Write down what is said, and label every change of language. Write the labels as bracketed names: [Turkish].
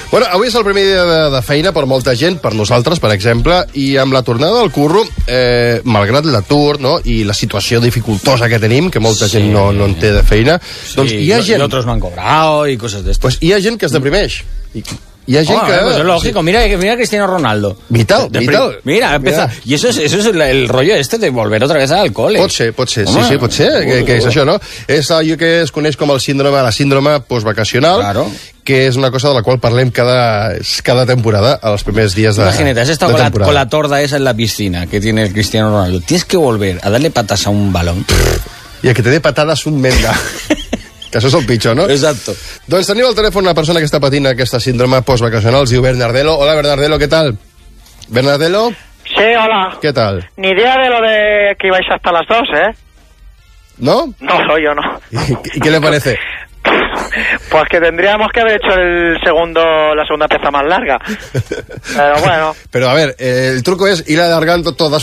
[Catalan] Bueno, avui és el primer dia de feina per molta gent, per nosaltres, per exemple, i amb la tornada del curro, malgrat l'atur, no?, i la situació dificultosa que tenim, que molta gent no en té de feina, doncs hi ha gent... Sí, nosaltres m'han cobrat i coses d'estes. Doncs hi ha gent que es deprimeix. [Spanish] Y hay gente que pues es lógico, mira Cristiano Ronaldo. Vital, vital. Mira, empieza. Y eso es el rollo este de volver otra vez al cole. [Catalan] Potser, sí, sí, potser, que és això, no? És allò que es coneix com la síndrome postvacacional. [Spanish] Claro. [Catalan] Que és una cosa de la qual parlem cada temporada, els primers dies de temporada. Imagina't, has estat [Spanish] con la torda esa en la piscina que tiene el Cristiano Ronaldo. Tienes que volver a darle patas a un balón. Y a que te dé patadas un menda. [Catalan] Que això és el pitjor, no? [Spanish] Exacto. [Catalan] Doncs teniu al telèfon una persona que està patint aquesta síndrome postvacacional, es diu Bernardelo. Hola, Bernardelo, què tal? Bernardelo? Sí, hola. Què tal? [Spanish] Ni idea de lo de que ibais hasta las dos, ¿eh? ¿No? No, soy yo, no. ¿Y qué le parece? Pues que tendríamos que haber hecho la segunda pieza más larga. Pero bueno. Pero a ver, el truco es ir alargando todas.